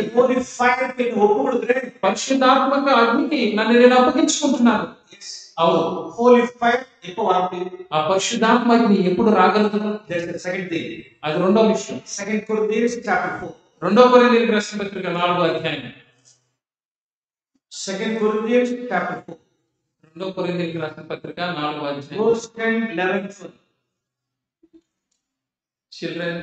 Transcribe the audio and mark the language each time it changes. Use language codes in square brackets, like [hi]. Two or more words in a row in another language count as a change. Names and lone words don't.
[te] ఒప్పు కొడుతురే. పరిశుద్ధాత్మక అగ్నికి నన్ను నేను అప్పగించుకుంటున్నాను. అవును, [en] Holy fire [ta] எப்போ வரணும்? [te] ఆ పరిశుద్ధాత్మ అగ్ని ఎప్పుడు రాగలదు? [en] That's the second thing. [te] అది రెండో విషయం. [en] 2 Corinthians chapter 4. [te] రెండో కొరింథీయులకు రాసిన పత్రిక 4వ అధ్యాయం. [en] 2 Corinthians chapter 4. [te] రెండో కొరింథీయులకు రాసిన పత్రిక 4వ అధ్యాయం. [en] Verse 10, 11, 12. [te] చిల్డ్రన్